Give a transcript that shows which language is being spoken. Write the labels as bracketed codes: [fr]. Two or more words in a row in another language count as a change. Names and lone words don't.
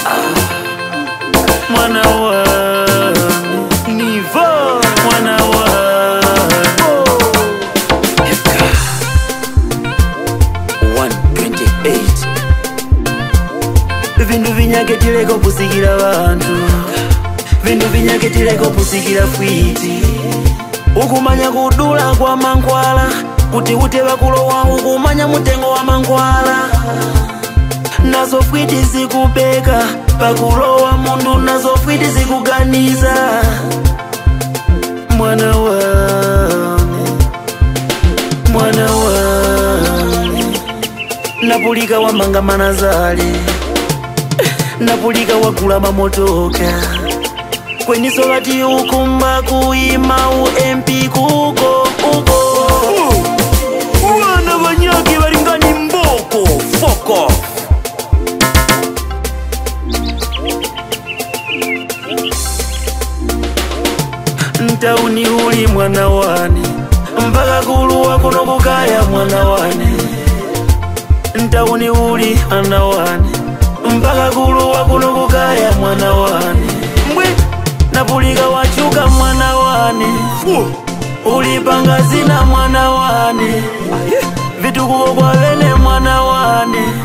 [tum] mwana wane nivo mwana wane 128 vindu vinyaketileko pusikila bantu vindu vinyaketileko pusikila fwiti ukumanya kudula kwa mankwala kuti uteva kulowa ukumanya mutengo wa mankwala nazo fwiti zikubeka pakulowa mundu nazo fwiti zikuganiza mwana wane mwana wane napulika wamanga manazali napulika wakula mamotoka kweniso vati ukumba kuima UMP kuko uko wana vanyaki varingani mboko [en] fuck off [tum] ntauni uli mwana wane mpaka kuluwa kuno kukaya mwana wane ntauni uli ana wane mpaka kuluwa kuno kukaya mwana wane mbwe napulika wachuka mwana wane ulipanga zina mwana wane vitukuko kwa vene mwana wane